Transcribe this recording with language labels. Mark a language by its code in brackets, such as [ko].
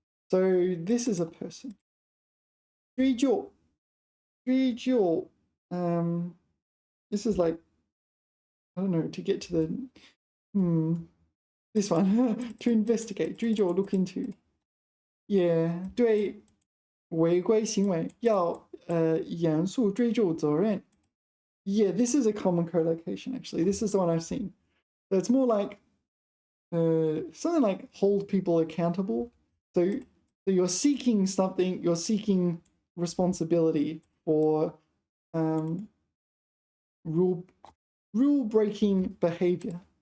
[en] So this is a person. 追究.追究. This is like, I don't know, to get to the this one. To investigate. 追究, look into. Yeah. [zh] 对违规行为要严肃追究责任. [en] Yeah, this is a common collocation actually. This is the one I've seen. So it's more like something like hold people accountable. So you're seeking something, you're seeking responsibility for rule breaking behavior.